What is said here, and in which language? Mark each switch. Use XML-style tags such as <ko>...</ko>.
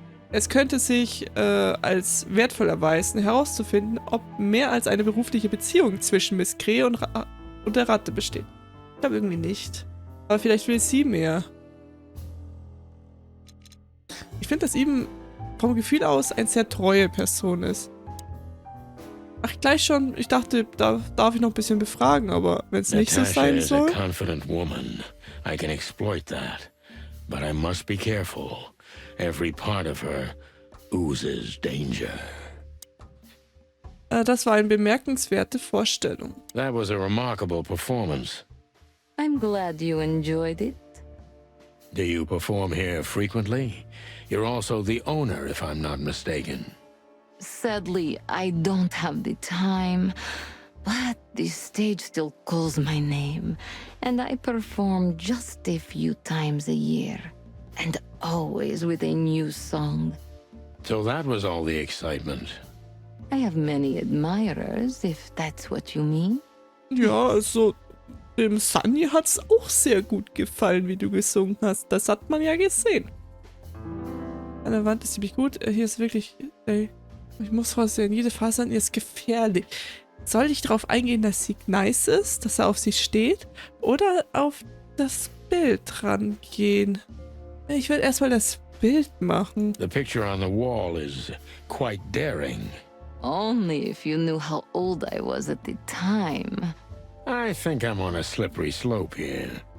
<de>Es könnte sich als wertvoll erweisen, herauszufinden, ob mehr als eine berufliche Beziehung zwischen Miss Krähe und der Ratte besteht. Ich glaube irgendwie nicht. Aber vielleicht will sie mehr. Ich finde, dass Ibn vom Gefühl aus eine sehr treue Person ist. Ach, gleich schon. Ich dachte, da darf ich noch ein bisschen befragen, aber wenn es nicht so sein soll.</de> <en>Natasha is a confident woman. I can exploit that. But I must be careful. Every part of her oozes danger.</en> <de>Das war eine bemerkenswerte Vorstellung.</de> <en>That was a remarkable performance. I'm glad you enjoyed it. Do you perform here frequently? You're also the owner, if I'm not mistaken. Sadly, I don't have the time, but the stage still calls my name, and I perform just a few times a year, and always with a new song. So that was all the excitement. I have many admirers, if that's what you mean.</en> <de>Ja, also dem Sonny hat's auch sehr gut gefallen, wie du gesungen hast. Das hat man ja gesehen. An der Wand ist ziemlich gut. Hier ist wirklich... Ey, ich muss raussehen. Jede Faser an ihr ist gefährlich. Soll ich darauf eingehen, dass sie nice ist, dass er auf sie steht? Oder auf das Bild rangehen? Ich werde erstmal das Bild machen.</de> <en>The picture on the wall is quite daring. Only if you knew how old I was at the time. I think I'm on a slippery slope here.</en>